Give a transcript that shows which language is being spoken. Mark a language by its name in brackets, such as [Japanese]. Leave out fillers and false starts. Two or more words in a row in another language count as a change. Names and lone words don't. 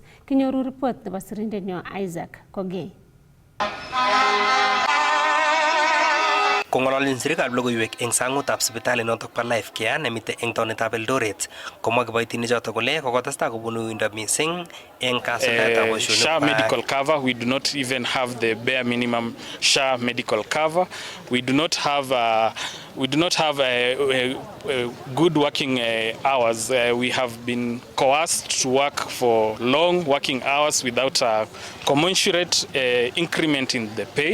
[Kalenjin] Kinyoru report nebo sirindenyo Isaac Kogei. Kong'ololchin sirikab logoiwek eng sangutab sipitali notok pa Life Care nemite eng taonitab Eldoret komwa kiboitinichotok kole kokotestai kobunu uindo mising eng kasuldaetab boisionik. [English] SHA medical cover, we do not even have the bare minimum SHA medical cover. We do not have good working hours. We have been coerced to work for long working hours without a commensurate increment in the pay.